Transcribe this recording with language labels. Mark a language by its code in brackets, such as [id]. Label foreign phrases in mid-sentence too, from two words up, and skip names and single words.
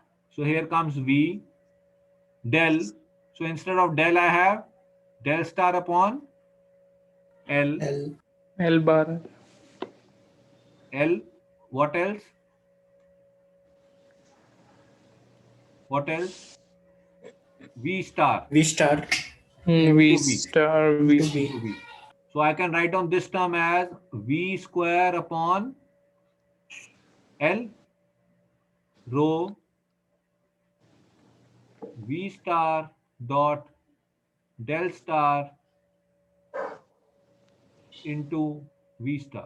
[en] So here comes V del. So instead of del, I have del star upon L. L L bar. L. What else? What else? V star. V star V V. star to V. V. V. So I can write down this term as V square upon L rho V star dot del star into V star.